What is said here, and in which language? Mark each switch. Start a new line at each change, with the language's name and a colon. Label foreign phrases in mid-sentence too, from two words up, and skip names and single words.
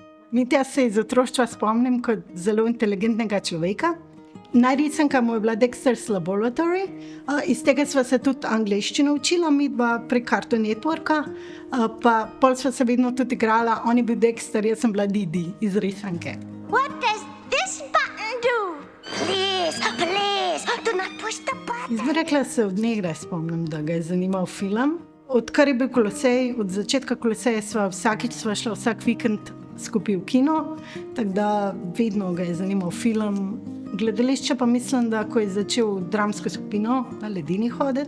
Slovenian: Mitja se iz otroštva spomnim kot zelo inteligentnega človeka. Najrisanka mu je bila Dexter's Laboratory, iz tega sva se tudi angleščino učila, midva prek Cartoon Networka, pa pol sva se vedno tudi igrala, on je bil Dexter, jaz sem bila Didi iz risanke.
English: What does this button do? Please, do not push the button.
Slovenian: Jaz bi rekla, se od nekdaj spomnim, da ga je zanimal film. Odkar je bil Kolosej, od začetka Koloseja sva šla vsak vikend skupaj v kino, tako da vedno ga je zanimal film. Gledališče pa mislim, da ko je začel dramsko skupino na Ledini hoditi.